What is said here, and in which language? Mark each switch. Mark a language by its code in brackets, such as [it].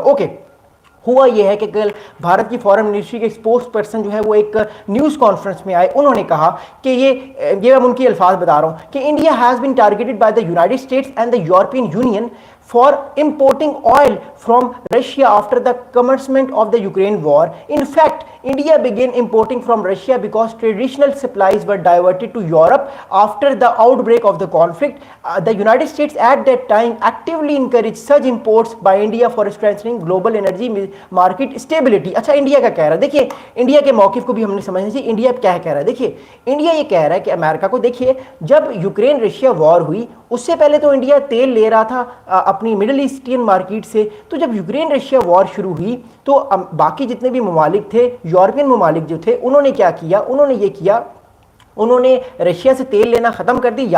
[hi] Okay, हुआ यह है कि कल भारत की फॉरेन मिनिस्ट्री के स्पोक्स पर्सन जो है वो एक न्यूज़ कॉन्फ्रेंस में आए। उन्होंने कहा कि ये मैं उनकी अल्फाज बता रहा हूं कि [en] India has been targeted by the United States and the European Union for importing oil from Russia after the commencement of the Ukraine war. In fact, India began importing from Russia because traditional supplies were diverted to Europe after the outbreak of the conflict. The United States at that time actively encouraged such imports by India for strengthening global energy market stability. [hi] अच्छा, India का कह रहा है, देखिए India के मौकिफ को भी हमने समझना चाहिए। इंडिया क्या कह रहा है, देखिए इंडिया ये कह रहा है कि अमेरिका को, देखिए जब यूक्रेन रशिया वॉर हुई उससे पहले तो इंडिया तेल ले रहा था अपनी मिडिल ईस्टियन मार्केट से। तो जब यूक्रेन रशिया वॉर शुरू हुई तो बाकी जितने भी ममालिक थे, यूरोपियन ममालिक जो थे, उन्होंने क्या किया, उन्होंने ये किया, उन्होंने रशिया से तेल लेना खत्म कर दी।